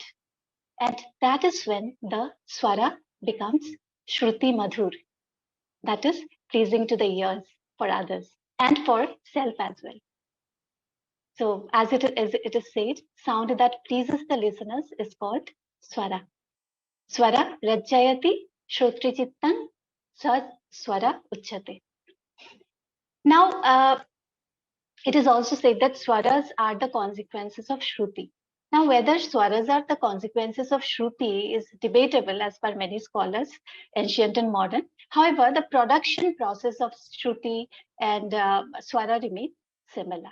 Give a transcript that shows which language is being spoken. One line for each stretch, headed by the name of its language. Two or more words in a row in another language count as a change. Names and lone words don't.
English: And that is when the swara becomes
Sanskrit: Shruti Madhur.
English: That is pleasing to the ears for others and for self as well. So as it is said, sound that pleases the listeners is called swara.
Sanskrit: Swara rajayati shrotri chittan sa swara uchyate.
English: Now, it is also said that swaras are the consequences of shruti. Now, whether swaras are the consequences of shruti is debatable as per many scholars, ancient and modern. However, the production process of shruti and swara remain similar.